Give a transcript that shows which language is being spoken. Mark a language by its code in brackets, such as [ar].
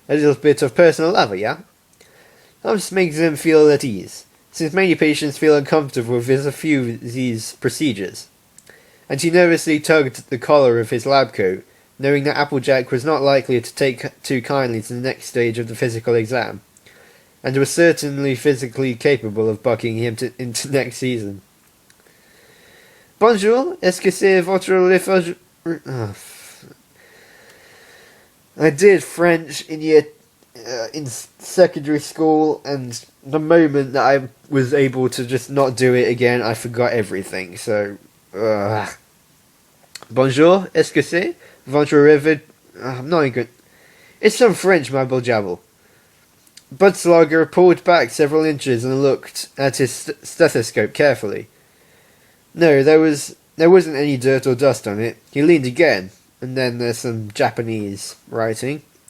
[en] A little bit of personal love, yeah? Helps make them feel at ease, since many patients feel uncomfortable with a few of these procedures. And he nervously tugged the collar of his lab coat, knowing that Applejack was not likely to take too kindly to the next stage of the physical exam, and was certainly physically capable of bucking him into next season. [fr] Bonjour, est-ce que c'est votre livre? [en] I did French in secondary school, and the moment that I was able to just not do it again, I forgot everything. [fr] So, bonjour, est-ce que c'est votre livre? [en] I'm not even good. It's some French mumble jabble. Budslogger pulled back several inches and looked at his stethoscope carefully. No, there wasn't any dirt or dust on it. He leaned again, and then there's some Japanese writing.